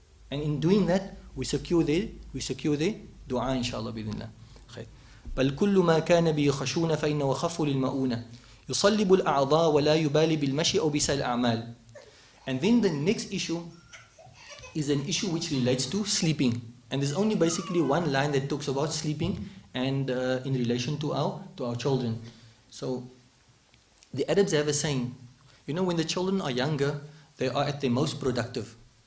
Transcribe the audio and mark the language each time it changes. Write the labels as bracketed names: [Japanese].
[English] And in doing that, we secure their dua, inshallah, bidhnillah. [Arabic] بل كل ما كان به خشونة فإنه خف للمؤونة يصلب الأعضاء ولا يبالي بالمشي أو بسائر الأعمال. [English] And then the next issue is an issue which relates to sleeping. And there's only basically one line that talks about sleeping and in relation to our children. So the Arabs have a saying, when the children are younger, they are at their most productive.